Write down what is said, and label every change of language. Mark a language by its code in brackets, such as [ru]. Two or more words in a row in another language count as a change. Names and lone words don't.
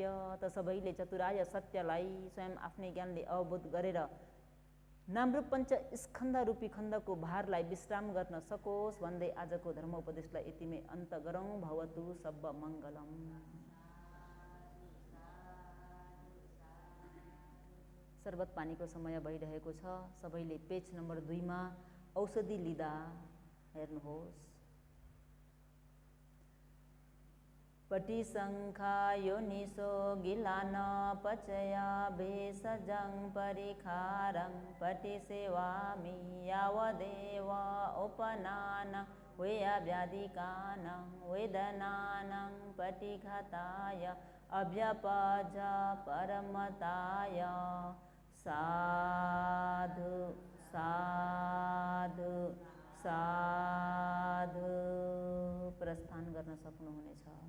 [ne] त सबैले चतुराय सत्यलाई स्वयं आफ्नै ज्ञानले अवबोध गरेर नामरूप पंच स्कन्ध रूपी खण्डको भारलाई विश्राम गर्न सकोस् भन्दै आजको धर्म उपदेशलाई यतिमै अन्त गरौँ। [pi] भवतु सब मङ्गलम। [ne] शरबत पानीको समय भइरहेको छ। सबैले पेज नम्बर 2 मा औषधि लिँदा हेर्नुहोस्। [pi] पटी शङ्खा योनिसो गिलान पचया भेषजं परिखारं पटी सेवामि यावदेव उपनान वेयाव्याधिकानं वेदनानं पटिघाताय अभ्यपज परमताय। साधु साधु साधु। [ne] प्रस्थान गर्न सक्नुहुनेछ।